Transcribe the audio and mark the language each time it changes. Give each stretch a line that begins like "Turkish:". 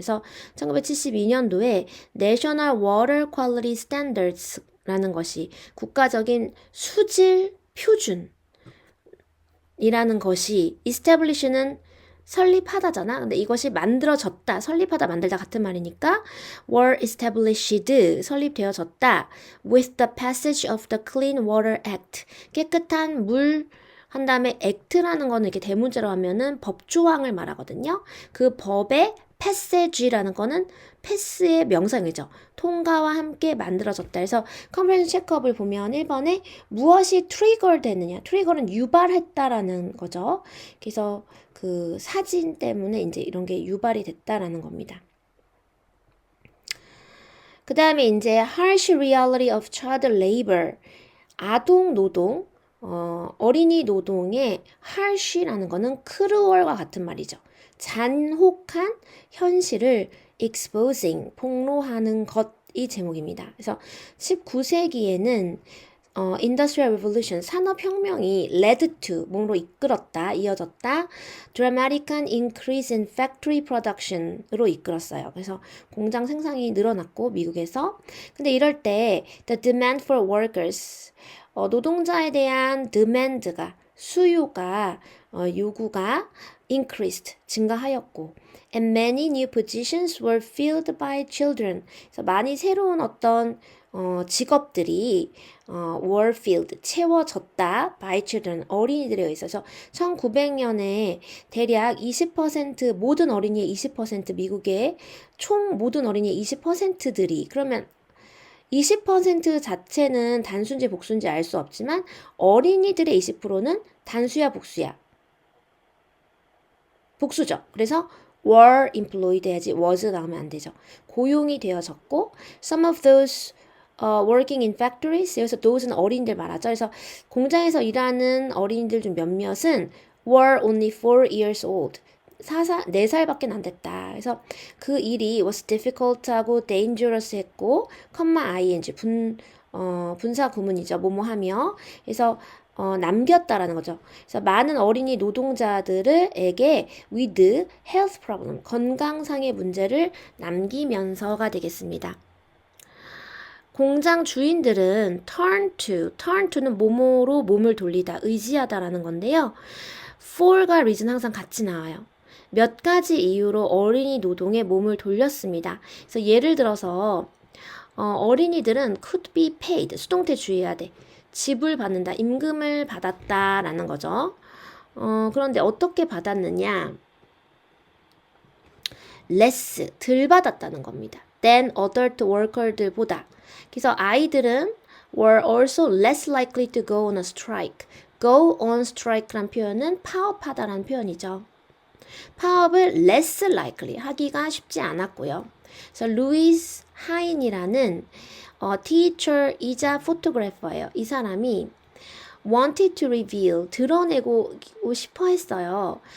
Korean: 그래서 1972년도에 National Water Quality Standards라는 것이 국가적인 수질 표준이라는 것이 establish는 설립하다잖아. 근데 이것이 만들어졌다. 설립하다, 만들다 같은 말이니까
English: were established,
Korean: 설립되어졌다.
English: with the passage of the Clean Water Act.
Korean: 깨끗한 물 한 다음에 act라는 거는 이렇게 대문자로 하면은 법조항을 말하거든요. 그 법의 passage라는 거는 패스의 명사이죠. 통과와 함께 만들어졌다. 그래서 컴프레hen션 체크업을 보면 1번에 무엇이 트리거 되느냐. 트리거는 유발했다라는 거죠. 그래서 그 사진 때문에 이제 이런 게 유발이 됐다라는 겁니다. 그 다음에 이제
English: harsh reality of child labor.
Korean: 아동 노동, 어린이 노동의 harsh라는 거는 cruel과 같은 말이죠. 잔혹한 현실을 exposing, 폭로하는 것이 제목입니다. 그래서 19세기에는 Industrial Revolution, 산업혁명이
English: led to,
Korean: 뭐로 이끌었다, 이어졌다,
English: dramatic increase in factory production
Korean: 으로 이끌었어요. 그래서 공장 생산이 늘어났고, 미국에서.
English: 근데 이럴 때, the demand for workers,
Korean: 노동자에 대한
English: demand가, 수요가, 요구가 increased, 증가하였고, and many new positions were filled by children.
Korean: 그래서 많이 새로운 어떤 직업들이
English: were filled,
Korean: 채워졌다
English: by children,
Korean: 어린이들에 의해서 1900년에 대략 20% 모든 어린이의 20% 미국의 총 모든 어린이의 20%들이 그러면 20% 자체는 단수인지 복수인지 알 수 없지만 어린이들의 20%는 단수야 복수야? 복수죠. 그래서
English: were employed
Korean: 해야지 was 나오면 안 되죠. 고용이 되어졌고
English: some of those working in factories 여기서 those는 어린이들 말하죠.
Korean: 그래서 공장에서 일하는 어린이들 중 몇몇은
English: were only 4 years old
Korean: 4살밖에 안 됐다. 그래서 그 일이 was difficult하고 dangerous 했고 ing 분사 구문이죠. 뭐뭐하며 그래서 남겼다라는 거죠. 그래서 많은 어린이 노동자들에게
English: with health problem,
Korean: 건강상의 문제를 남기면서가 되겠습니다. 공장 주인들은 turn to는 뭐뭐로 몸을 돌리다, 의지하다라는 건데요. for과 reason 항상 같이 나와요. 몇 가지 이유로 어린이 노동에 몸을 돌렸습니다. 그래서 예를 들어서 어린이들은
English: could be paid,
Korean: 수동태 주의해야 돼. 지불받는다, 임금을 받았다라는 거죠. 그런데 어떻게 받았느냐? less, 덜 받았다는 겁니다.
English: than adult worker들보다.
Korean: 그래서 아이들은
English: were also less likely to go on a strike.
Korean: go on strike란 표현은 파업하다라는 표현이죠. 파업을
English: less likely
Korean: 하기가 쉽지 않았고요. 그래서 루이스 하인이라는 teacher이자 photographer예요. 이 사람이
English: wanted to reveal,
Korean: 드러내고 싶어 했어요.